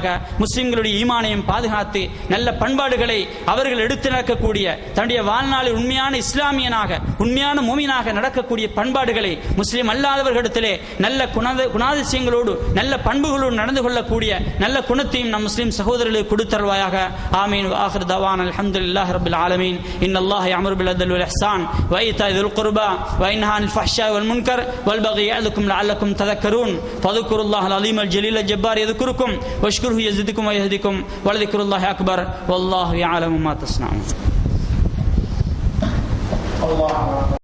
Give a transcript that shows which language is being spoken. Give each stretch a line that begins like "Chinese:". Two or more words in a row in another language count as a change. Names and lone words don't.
Tamil: முஸ்லிம்களுடைய ஈமானையும் பாதுகாத்து நல்ல பண்பாடுகளை அவர்கள் எடுத்து நடக்கக்கூடிய, தன்னுடைய வாழ்நாளில் உண்மையான இஸ்லாமியனாக, உண்மையான மூமினாக நடக்கக்கூடிய பண்பாடுகளை முஸ்லிம் அல்லாதவர்களிடத்திலே நல்ல குணாதிசயங்களோடு, நல்ல பண்புகளோடு நடந்து கொள்ளக்கூடிய நல்ல குணத்தையும் நம் முஸ்லிம் சகோதரர்களுக்கு கொடுத்தருள்வாயாக. ஆமீன்.
Arabic: آخر دعوانا الحمد لله رب العالمين. إن الله يأمر بالعدل والإحسان وإيتاء ذي القربى وينهى عن الفحشاء والمنكر والبغي يعظكم لعلكم تذكرون فاذكروا الله العظيم الجليل الجبار يذكركم واشكروه يزدكم ويهدكم ولذكر الله أكبر والله يعلم ما تصنعون.